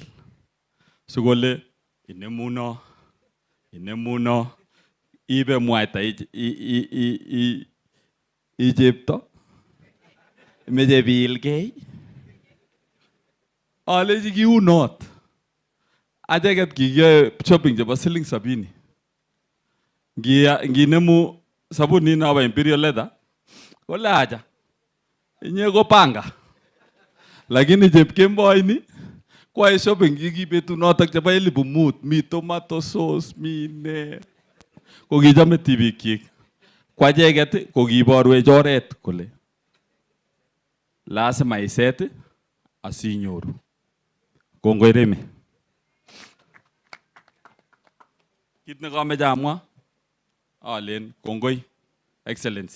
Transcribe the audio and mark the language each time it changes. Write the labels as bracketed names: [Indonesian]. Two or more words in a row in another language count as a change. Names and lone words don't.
[Kalenjin] Sikole inemuno ibe mwaita ichepto meche biilgei alechi kiunot acheket kikiyoe shopping chebo siling 70 nginemu sabunit nobo [English] Imperial Leather [Kalenjin] kole acha inye ko panga lakini chepkemboini kwae shopping kiki betunotok chebo 5,000 mi [English] tomato sauce [Kalenjin] mi ne ko kichome tibikyik. Kwa icheket ko kiborwech oret kole lazima iset asinyoru. Kongoi Remi. Kit nekomeche amwa alen kongoi Excellency.